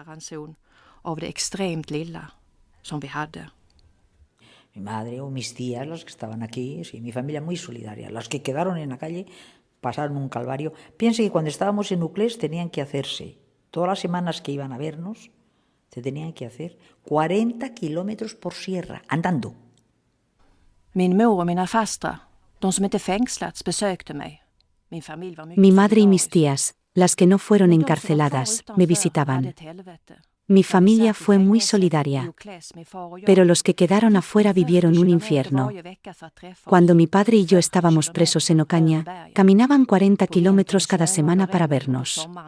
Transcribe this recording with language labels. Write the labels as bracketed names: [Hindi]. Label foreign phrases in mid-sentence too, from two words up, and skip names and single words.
[Spanish] Mi madre o mis tías, las que estaban aquí, sí, mi familia muy solidaria. Las que quedaron en la calle pasaron un calvario. Piense que cuando estábamos en Nuclés tenían que hacerse, todas las semanas que iban a vernos, se tenían que hacer 40 kilómetros por sierra, andando. [Swedish] Min mor och mina fastrar, de som inte fängslats, besökte mig. Min familj var mycket [Spanish] Mi madre y mis [Swedish] solidarisk. [Spanish] tías, las que no fueron encarceladas, me visitaban. Mi familia fue muy solidaria, pero los que quedaron afuera vivieron un infierno. Cuando mi padre y yo estábamos presos en Ocaña, caminaban 40 kilómetros cada semana para vernos.